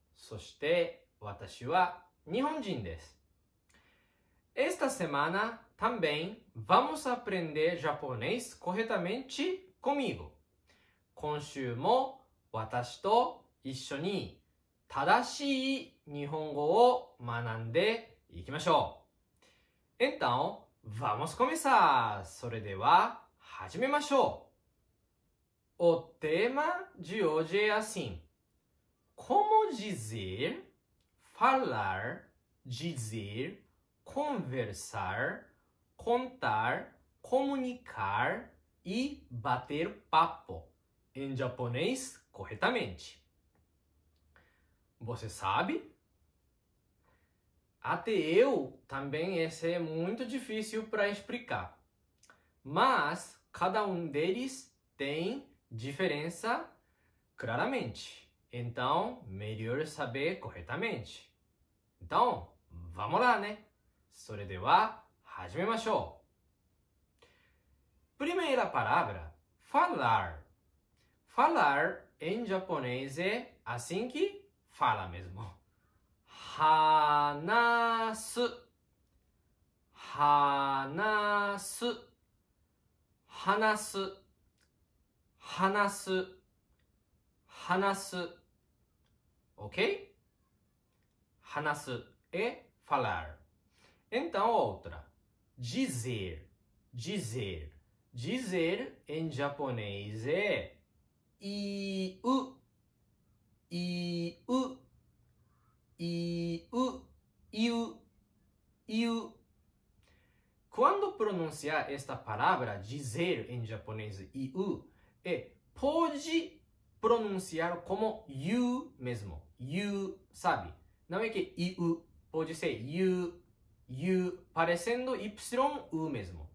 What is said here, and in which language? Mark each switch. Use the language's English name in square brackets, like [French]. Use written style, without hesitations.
[Japanese] そして私は日本人です。 [Portuguese] Esta semana também vamos aprender japonês corretamente comigo. [Japanese] 今週も私と一緒に正しい日本語を学んでいきましょう。 [Portuguese] Então, vamos começar! [Japanese] それでは始めましょう。 [Portuguese] O tema de hoje é assim: como dizer, falar, dizer, conversar, contar, comunicar e bater papo em japonês corretamente. Você sabe? Até eu também esse é muito difícil para explicar. Mas cada um deles tem diferença claramente. Então, melhor saber corretamente. Então, vamos lá, né? [Japanese] それでは始めましょう。 [Portuguese] Primeira palavra, falar. Falar em japonês é assim que fala mesmo. [Japanese] 話す、話す、話す、話す、話す。 [Portuguese] Ok? 話すé falar. Então, outra. Dizer, dizer. Dizer em japonês é 言う、言う、言う、言う、言う。 Quando pronunciar esta palavra, dizer em japonês 言う, pode pronunciar como you mesmo. You, sabe? Não é que you, pode ser you, you, parecendo y-u mesmo.